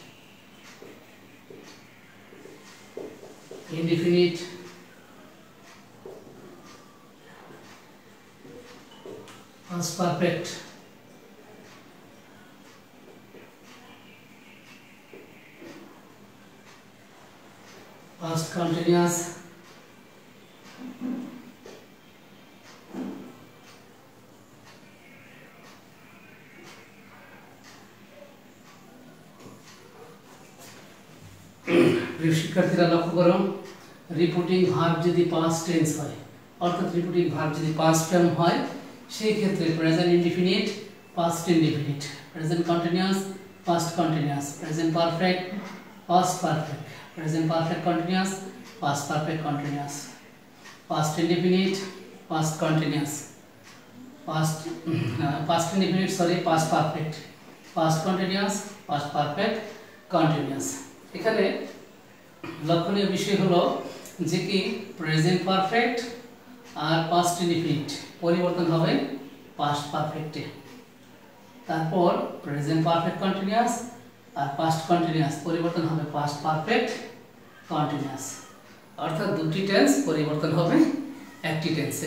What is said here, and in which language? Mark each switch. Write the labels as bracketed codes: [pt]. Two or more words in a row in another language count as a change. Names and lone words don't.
[en] indefinite past perfect past continuous [bn] শিক্ষার্থীরা লক্ষ্য করো [en] reporting verb [bn] যদি [en] past tense [bn] হয় অর্থাৎ রিপোর্টিং [en] verb যদি past form [bn] হয় সেই ক্ষেত্রে [en] present indefinite past indefinite, present continuous, past continuous, present perfect, past perfect, present perfect continuous, past perfect continuous, past indefinite, past continuous, past indefinite, sorry, past perfect, past continuous, past perfect continuous। [bn] এখানে লক্ষণীয় বিষয় হলো যে কি [en] present perfect [bn] আর [en] past indefinite [bn] পরিবর্তন হবে [en] past perfect, [bn] তারপর [en] present perfect continuous [bn] আর [en] past continuous [bn] পরিবর্তন হবে [en] past perfect continuous, [bn] অর্থাৎ দুটি টেন্স পরিবর্তন হবে একটি টেন্সে।